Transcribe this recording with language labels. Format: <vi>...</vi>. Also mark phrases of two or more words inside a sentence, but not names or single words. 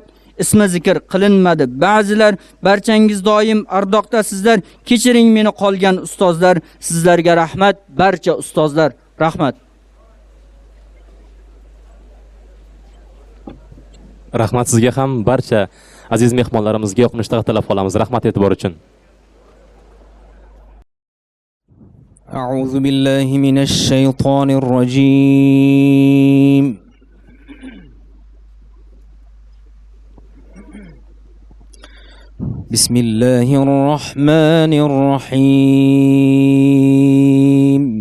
<uz>Ismi zikr qilinmadi ba'zilar, barchangiz doim ardoqdasizlar. Kechiring meni qolgan ustozlar. Sizlarga rahmat, barcha ustozlar. Rahmat. Rahmat sizga ham, barcha aziz mehmonlarimizga yoqimli tilab qolamiz. Rahmat e'tibor uchun.</uz> <ar>أعوذ بالله من الشيطان الرجيم بسم الله الرحمن الرحيم</ar>